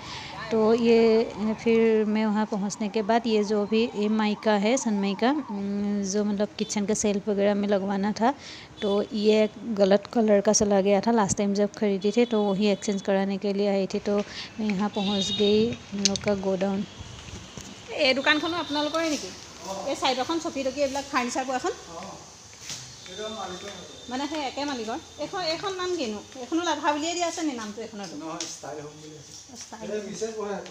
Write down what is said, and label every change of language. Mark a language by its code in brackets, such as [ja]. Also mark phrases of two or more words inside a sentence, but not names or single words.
[hi] तो ये फिर मैं वहाँ पहुँचने के बाद ये जो भी ये माइका है सनमाइका, जो मतलब किचन के सेल्फ वगैरह में लगवाना था, तो ये गलत कलर का चला गया था [en] last time [hi] जब खरीदी थी, तो वही एक्सचेंज कराने के लिए आई थी। तो मैं यहाँ पहुँच गई हम लोग का गोडाउन। [as] এই দোকানখনো আপোনালোকৰে নেকি? এই চাইডৰখন চকী টকী এইবিলাক ফাৰ্নিচাৰ পোৱাখন মানে সেই একে মালিকৰ। এইখন নাম কিনো? এইখনো লাভা বুলিয়ে দিয়া আছে নি নামটো এইখনতো? নহয়, ষ্টাইল হোম বুলি আছে। ষ্টাইল মিছেছ পঢ়ে আছে।